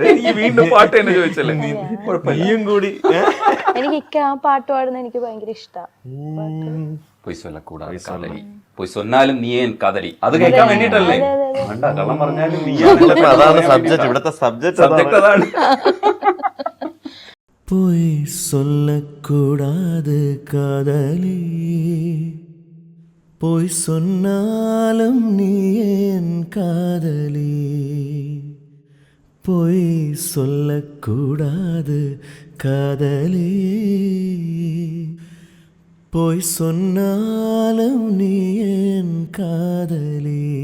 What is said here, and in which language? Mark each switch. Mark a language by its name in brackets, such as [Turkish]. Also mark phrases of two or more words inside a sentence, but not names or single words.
[Malayalam] വീണ്ടും പാട്ട് തന്നെ ചോദിച്ചല്ലേ? നീയും കൂടി. എനിക്ക് ആ പാട്ട് പാടുന്നത് എനിക്ക് ഭയങ്കര ഇഷ്ടമാണ്. [Tamil] பொய்சொன்னாலும் நீ என் காதலி, [Malayalam] അത് കേൾക്കാൻ വേണ്ടിട്ടല്ലേ? കള്ളം പറഞ്ഞാലും അതാണ് സബ്ജക്ട്, ഇവിടുത്തെ സബ്ജക്ട് അതാണ്. [Tamil] பொய் சொல்லக்கூடாது காதலி, பொய் சொன்னாலும் நீ என் காதலி. பொய் சொல்லக்கூடாது காதலி, பொய் சொன்னாலும் நீ என் காதலி.